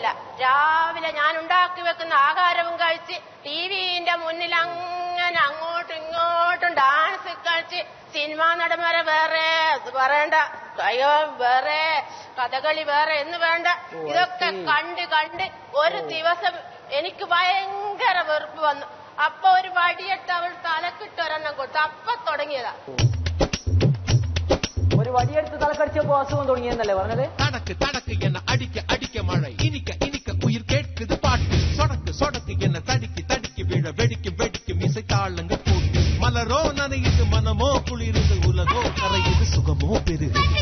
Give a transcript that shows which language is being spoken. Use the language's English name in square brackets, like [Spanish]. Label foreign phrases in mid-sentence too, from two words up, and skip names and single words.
[Malayalam] രാവിലെ ഞാൻ ഉണ്ടാക്കി വെക്കുന്ന ആഹാരവും കഴിച്ച് ടിവിന്റെ മുന്നിൽ അങ്ങനെ അങ്ങോട്ടും ഇങ്ങോട്ടും ഡാൻസ് കളിച്ച്, സിനിമാ നടന്മാരെ വേറെ പറയണ്ട, കയ്യോ വേറെ, കഥകളി വേറെ എന്ന് വേണ്ട, ഇതൊക്കെ കണ്ട് കണ്ട് ഒരു ദിവസം എനിക്ക് ഭയങ്കര വെറുപ്പ് വന്നു. അപ്പൊ ഒരു വടിയിട്ട് അവൾ തലക്കിട്ട് ഒരെണ്ണം കൊടുത്തു. അപ്പൊ തുടങ്ങിയതാ. ഒരു വടിയെടുത്ത് തലക്കടിച്ചപ്പോ അസുഖം തുടങ്ങിയെന്നല്ലേ പറഞ്ഞത്? [Tamil] தடக்கு தடக்கு என்ன அடிக்க அடிக்க மழை, இனிக்க இனிக்க உயிர் கேட்குது பாட்டு, சொடக்கு சொடக்கு என்ன தடிக்கு தடிக்கு விழ வெடிக்கும் வெடிக்கும் இசை தாளங்க கூட்டு, மலரோ நனையுது மனமோ குளிருது உலகோ கரையுது சுகமோ பெருகு.